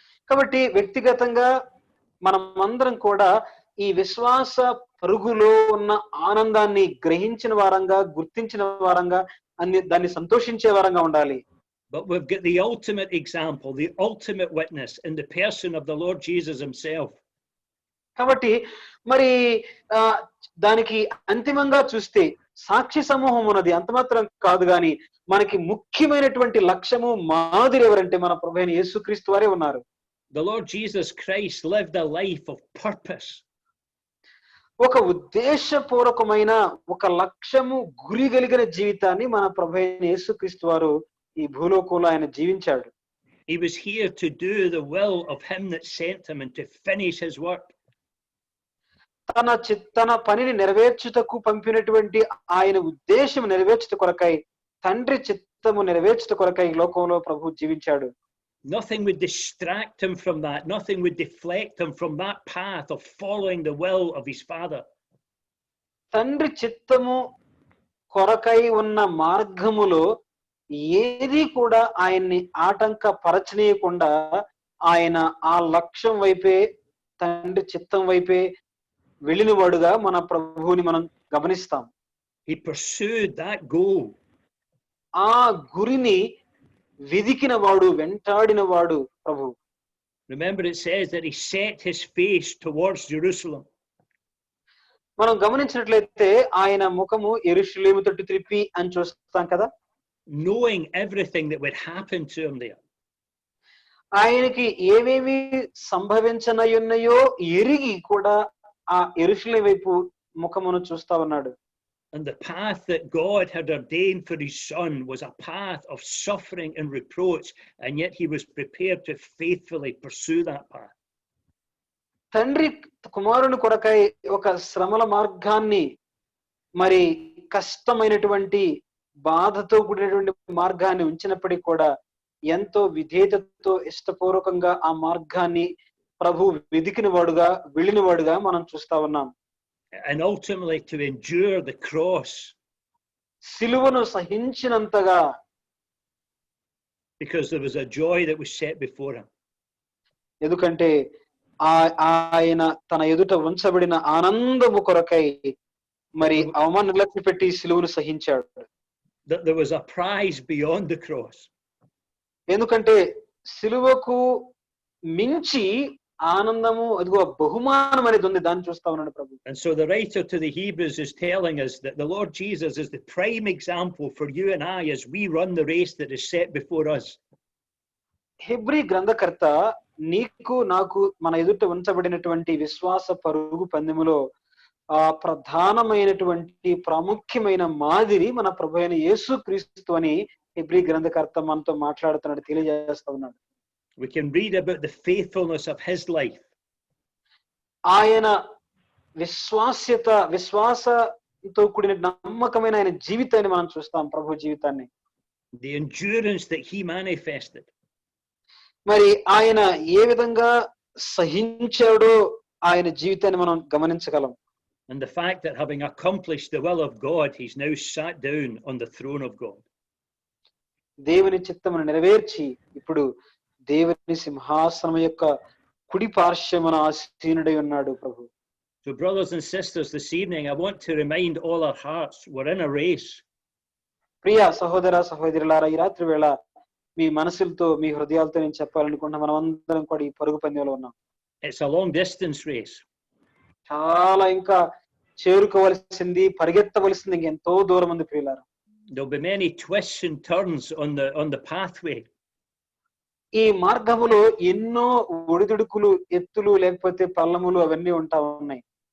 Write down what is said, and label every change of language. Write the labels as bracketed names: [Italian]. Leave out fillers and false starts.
[Telugu] కాబట్టి వ్యక్తిగతంగా మనమందరం కూడా ఈ విశ్వాస పరుగులో ఉన్న ఆనందాన్ని గ్రహించిన వారంగా, గుర్తించిన వారంగా, దాన్ని సంతోషించే వారంగా ఉండాలి. [English] But we've got the ultimate example, the ultimate witness in the person of the Lord Jesus himself. [Telugu] కాబట్టి మరి దానికి అంతిమంగా చూస్తే సాక్షి సమూహం ఉన్నది, అంత మాత్రం కాదు గాని మనకి ముఖ్యమైనటువంటి లక్ష్యము మాదిరి ఎవరంటే మన ప్రభువైన యేసుక్రీస్తు వారే ఉన్నారు. [English] The Lord Jesus Christ lived a life of purpose. [Telugu] ఒక ఉద్దేశపూర్వకమైన ఒక లక్ష్యము గురి కలిగిన జీవితాన్ని మన ప్రభువైన యేసుక్రీస్తు వారు ఈ భూలోకంలో ఆయన జీవించాడు. [English] He was here to do the will of him that sent him and to finish his work. [Telugu] తన పనిని నెరవేర్చుటకు పంపినటువంటి ఆయన ఉద్దేశం నెరవేర్చుట కొరకై, తండ్రి చిత్తము నెరవేర్చుట కొరకై లోకంలో ప్రభు జీవించాడు. [English] Nothing would distract him from that. Nothing would deflect him from that path of following the will of his Father. [Telugu] తండ్రి చిత్తము కొరకై ఉన్న మార్గములో ఏది కూడా ఆయన్ని ఆటంక పరచనీయకుండా ఆయన ఆ లక్ష్యం వైపే, తండ్రి చిత్తం వైపే వెళ్ళిన వాడుగా మన ప్రభువుని మనం గమనిస్తాం. [English] He pursued that goal. [Telugu] ఆ గురిని వెదికిన వాడు, వెంటాడిన వాడు ప్రభు. [English] Remember, it says that he set his face towards Jerusalem. [Telugu] మనం గమనించినట్లయితే ఆయన ముఖము యెరూషలేము తట్టు త్రిప్పి అని చూస్తాం కదా. [English] Knowing everything that would happen to him there. [Telugu] ఆయనకి ఏవేవి సంభవించనయున్నాయో ఎరిగి కూడా ఆ యెరూషలేము వైపు ముఖమును చూస్తా ఉన్నాడు. [English] And the path that God had ordained for his son was a path of suffering and reproach, and yet he was prepared to faithfully pursue that path. [Telugu] తండ్రి కుమారుని కొరకై ఒక శ్రమల మార్గాన్ని, మరి కష్టమైనటువంటి బాధతో కూడినటువంటి మార్గాన్ని ఉంచినప్పటికీ కూడా ఎంతో విధేయతతో ఇష్టపూర్వకంగా ఆ మార్గాన్ని ప్రభు వెదికిన వాడుగా, వెళ్ళిన వాడుగా మనం చూస్తా ఉన్నాం. [English] And ultimately to endure the cross. [Telugu] సిలువను సహించినంతగా. [English] Because there was a joy that was set before him. [Telugu] ఎందుకంటే ఆయన తన ఎదుట ఉంచబడిన ఆనందము కొరకై మరి అవమానం నిర్లక్ష్య పెట్టి సిలువను సహించాడు. [English] That there was a prize beyond the cross. [Telugu] ఎందుకంటే సిలువకు మించి ఆనందము, అదిగో బహుమానం అనేది ఉంది. దాన్ని చూస్తా ఉన్నాడు ప్రభు. [English] And so the writer to the Hebrews is telling us that the Lord Jesus is the prime example for you and I as we run the race that is set before us. [Telugu] Hebrew గ్రంథకర్త నీకు నాకు మన ఎదుట ఉంచబడినటువంటి విశ్వాస పరుగు పందెములో ప్రధానమైనటువంటి ప్రాముఖ్యమైన మాదిరి మన ప్రభు అయిన యేసుక్రీస్తు అని హెబ్రీ గ్రంథకర్త మనతో మాట్లాడుతున్నాడు, తెలియజేస్తా ఉన్నాడు. [English] We can read about the faithfulness of his life. [Telugu] ఆయన విశ్వాసంతో కూడిన నమ్మకమైన ఆయన జీవితాన్ని మనం చూస్తాం, ప్రభు జీవితాన్ని. [English] The endurance that he manifested. [Telugu] మరి ఆయన ఏ విధంగా సహించాడో ఆయన జీవితాన్ని మనం గమనించగలం. [English] And the fact that having accomplished the will of God, he's now sat down on the throne of God. [Telugu] దేవుని చిత్తమును నెరవేర్చి ఇప్పుడు దేవుని సింహాసనం యొక్క కుడి పార్శ్వమున ఆసీనుడై ఉన్నాడు ప్రభు. [English] So brothers and sisters, this evening I want to remind all our hearts we're in a race. [Telugu] ప్రియ సహోదర సహోదరులారా, ఈ రాత్రి వేళ మీ మనసులతో మీ హృదయాలతో నేను చెప్పాలనుకుంటున్నా, మనం అందరం కూడా ఈ పరుగు పందెంలో ఉన్నాం. [English] It's a long distance race. [Telugu] చాలా ఇంకా చేరుకోవలసింది, పరిగెత్తవలసింది ఇంకెంతో దూరం ఉంది ప్రియులారా. [English] There'll be many twists and turns on the pathway. [Telugu] ఈ మార్గములో ఎన్నో ఒడిదుడుకులు, ఎత్తులు, లేకపోతే పల్లములు అవన్నీ ఉంటా ఉన్నాయి.